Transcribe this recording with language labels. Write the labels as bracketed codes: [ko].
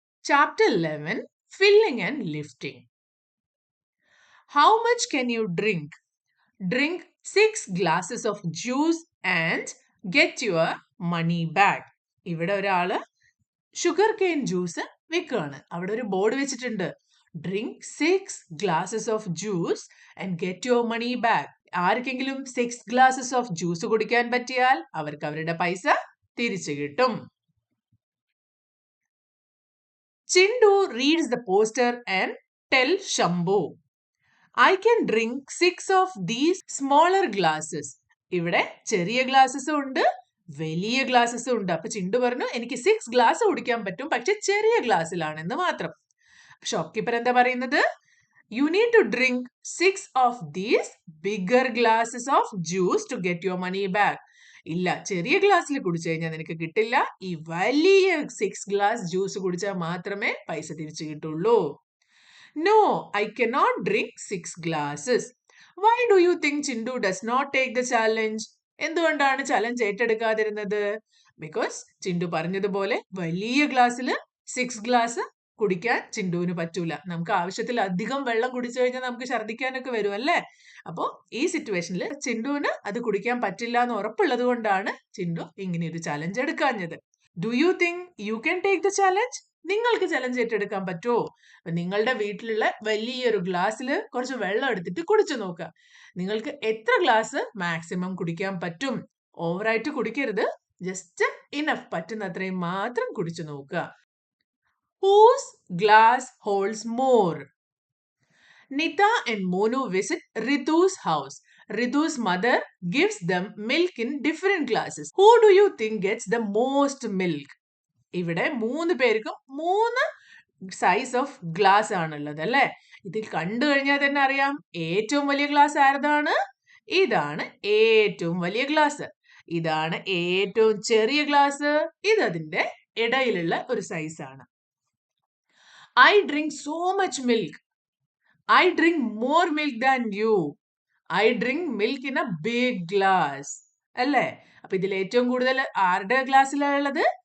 [en] Chapter 11, Filling and Lifting. How much can you drink? Drink 6 glasses of juice and get your money back. [ml] ഇവിടെ ഒരാള് sugar cane juice വെക്കുകയാണ്. അവിടെ ഒരു board വെച്ചിട്ടുണ്ട്. [en] Drink 6 glasses of juice and get your money back. [ml] ആർക്കെങ്കിലും [en] 6 glasses of [ml] juice കുടിക്കാൻ പറ്റിയാൽ അവർക്ക് അവരുടെ പൈസ തിരിച്ചു കിട്ടും. [en] Chindu reads the poster and tells Shambhu, I can drink 6 of these smaller glasses. [ml] ഇവിടെ ചെറിയ ഗ്ലാസസും ഉണ്ട് വലിയ ഗ്ലാസസും ഉണ്ട്. അപ്പൊ ചിണ്ടു പറഞ്ഞു എനിക്ക് 6 ഗ്ലാസ് കുടിക്കാൻ പറ്റും, പക്ഷെ ചെറിയ ഗ്ലാസ്സിലാണെന്ന് മാത്രം. ഷോപ്പ് കീപ്പർ എന്താ പറയുന്നത്? [en] You need to drink 6 of these bigger glasses of juice to get your money back. [ml] ഇല്ല, ചെറിയ ഗ്ലാസ്സിൽ കുടിച്ചു കഴിഞ്ഞാൽ നിനക്ക് കിട്ടില്ല. ഈ വലിയ 6 ഗ്ലാസ് ജ്യൂസ് കുടിച്ചാൽ മാത്രമേ പൈസ തിരിച്ചു കിട്ടുള്ളൂ. [en] No, I cannot drink 6 glasses. Why do you think Chindu does not take the challenge? [ml] എന്തുകൊണ്ടാണ് ചലഞ്ച് ഏറ്റെടുക്കാതിരുന്നത്? ബിക്കോസ് ചിണ്ടു പറഞ്ഞതുപോലെ വലിയ ഗ്ലാസ്സിൽ 6 ഗ്ലാസ് കുടിക്കാൻ ചിണ്ടുവിന് പറ്റൂല. നമുക്ക് ആവശ്യത്തിൽ അധികം വെള്ളം കുടിച്ചു കഴിഞ്ഞാൽ നമുക്ക് ഛർദ്ദിക്കാനൊക്കെ വരും അല്ലേ? അപ്പോ ഈ സിറ്റുവേഷനിൽ ചിണ്ടുവിന് അത് കുടിക്കാൻ പറ്റില്ല എന്ന് ഉറപ്പുള്ളത് കൊണ്ടാണ് ചിണ്ടു ഇങ്ങനെ ഒരു challenge എടുക്കാഞ്ഞത്. [en] Do you think you can take the challenge? [ml] നിങ്ങൾക്ക് ചലഞ്ച് ഏറ്റെടുക്കാൻ പറ്റുമോ? നിങ്ങളുടെ വീട്ടിലുള്ള വലിയൊരു ഗ്ലാസ്സിൽ കുറച്ച് വെള്ളം എടുത്തിട്ട് കുടിച്ചു നോക്കുക. നിങ്ങൾക്ക് എത്ര ഗ്ലാസ് മാക്സിമം കുടിക്കാൻ പറ്റും? ഓവറായിട്ട് കുടിക്കരുത്, ജസ്റ്റ് ഇനഫ്, പറ്റുന്നത്രയും മാത്രം കുടിച്ചു നോക്കുക. [en] Whose glass holds more? Nita and Monu visit Ritu's house. Ritu's mother gives them milk in different glasses. Who do you think gets the most milk? [ml] ഇവിടെ 3 പേർക്കും 3 സൈസ് ഓഫ് ഗ്ലാസ് ആണുള്ളത് അല്ലെ? ഇതിൽ കണ്ടു കഴിഞ്ഞാൽ തന്നെ അറിയാം ഏറ്റവും വലിയ ഗ്ലാസ് ആരതാണ്? ഇതാണ് ഏറ്റവും വലിയ ഗ്ലാസ്. ഇതാണ് ഏറ്റവും ചെറിയ ഗ്ലാസ്. ഇത് അതിന്റെ ഇടയിലുള്ള ഒരു സൈസ് ആണ്. [en] I drink so much milk. I drink more milk than you. I drink milk in a big glass. [ml] അല്ലേ? അപ്പൊ ഇതിൽ ഏറ്റവും കൂടുതൽ ആരുടെ ഗ്ലാസ്സിലാണുള്ളത്?